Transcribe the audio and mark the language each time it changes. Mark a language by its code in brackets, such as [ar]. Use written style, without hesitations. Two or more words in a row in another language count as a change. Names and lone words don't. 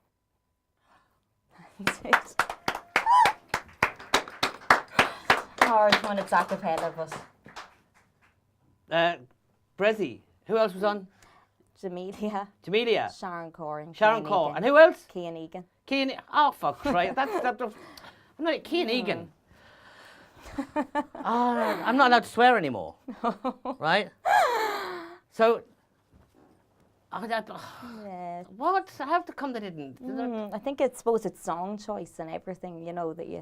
[en] Hard when it's a cappella, but Brezzy. Who else was on? Jamelia, Jamelia. Sharon Corrin, Sharon Cole. And who else? Cian Egan. Cian. Oh, for Christ. I'm not Cian Egan. I'm not allowed to swear anymore. Right? So, Yeah. what? How come they didn't? I think it's suppose it's song choice and everything, you know, that you.